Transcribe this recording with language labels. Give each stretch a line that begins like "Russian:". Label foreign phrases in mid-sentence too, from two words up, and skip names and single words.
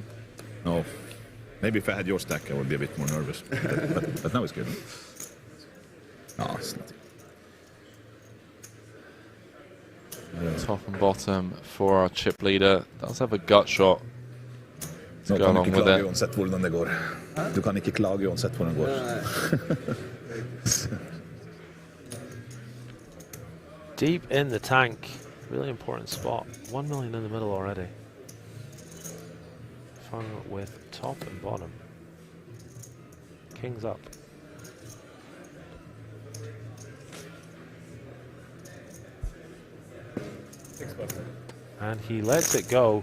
English: Sleep. No. Maybe if I had your stack, I would be a bit more nervous. But now it's good. No, it's not. Top and bottom for our chip leader. Does have a gut shot to No, go
Norwegian: kan
English: along
Norwegian: ikke
English: with
Norwegian: klage
English: it.
Norwegian: uansett hvordan det går. Du kan ikke klage uansett hvordan det går.
English: Deep in the tank. Really important spot. 1 million in the middle already. Fun with top and bottom. King's up. And he lets it go.